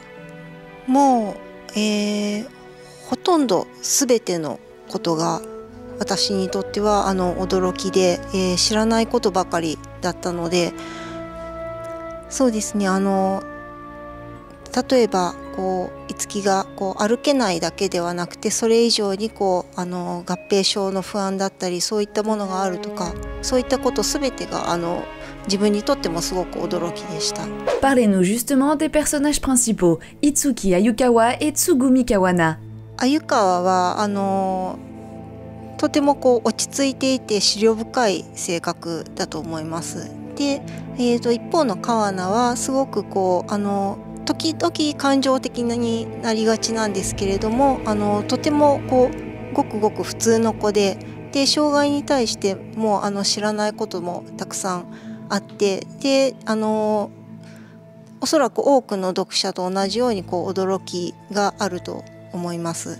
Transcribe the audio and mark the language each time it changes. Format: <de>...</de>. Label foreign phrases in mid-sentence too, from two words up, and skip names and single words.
<ja>もう、ほとんど全てのことが私にとっては驚きで、知らないことばかりだったので、そうですね例えば樹が歩けないだけではなくてそれ以上に合併症の不安だったりそういったものがあるとかそういったことすべてが自分にとってもすごく驚きでした。</ja> <fr>Parlez-nous justement des personnages principaux, Itsuki Ayukawa et Tsugumi Kawana.</fr> <ja>鮎川はとても落ち着いていて思慮深い性格だと思います。で、一方の川名はすごく時々感情的になりがちなんですけれどもとてもごくごく普通の子で障害に対しても知らないこともたくさんあってでおそらく多くの読者と同じように驚きがあると思います。</ja>